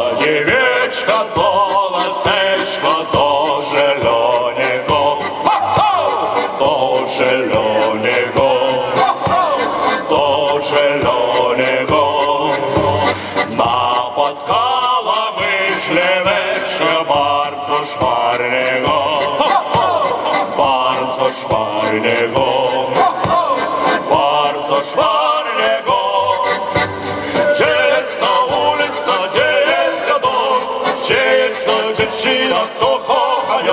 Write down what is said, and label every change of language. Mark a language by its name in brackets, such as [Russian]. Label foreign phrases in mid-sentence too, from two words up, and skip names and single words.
[Rusyn] дівечка, до ласечка, до зеленого, до зеленого, до зеленого. Напоткала myśleweczka bardzo szwarnego, bardzo szwarnego, bardzo szwarnego. [Polish] Gdzie jest ta ulica, gdzie jest ta dom, gdzie jest ta dziewczyna, co kocha ją?